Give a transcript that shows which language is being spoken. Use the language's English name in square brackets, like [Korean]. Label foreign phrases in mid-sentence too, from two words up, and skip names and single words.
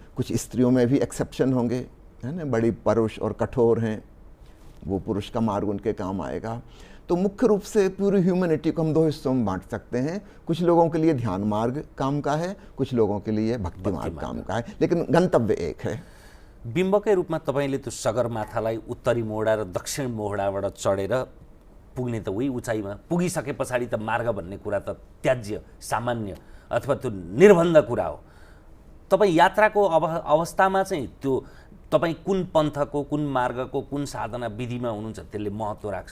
[Hindi] कुछ स्त्रियों में भी एक्सेप्शन होंगे, है ना, बड़ी परुष और कठोर हैं, वो पुरुष का मार्ग उनके काम आएगा। तो मुख्य रूप से पूरी ह्यूमैनिटी को हम 2 हिस्सों में बांट सकते हैं। कुछ लोगों के लिए ध्यान मार्ग काम का है, कुछ लोगों के लिए भक्ति मार्ग काम का है, लेकिन गंतव्य एक है। [Nepali] बिम्बकै रूपमा तपाईँले त्यो सगरमाथालाई उत्तरी मोडा र दक्षिण मोडाबाट चढेर पुग्ने त उही उचाइमा पुगिसके पछाडि त मार्ग भन्ने कुरा त त्याज्य, सामान्य अथवा त्यो निर्बन्ध कुरा हो। तपाईँ यात्राको अवस्थामा चाहिँ त्यो तपाईँ कुन पन्थको, कुन मार्गको, कुन साधना विधिमा हुनुहुन्छ त्यसले महत्त्व राख्छ।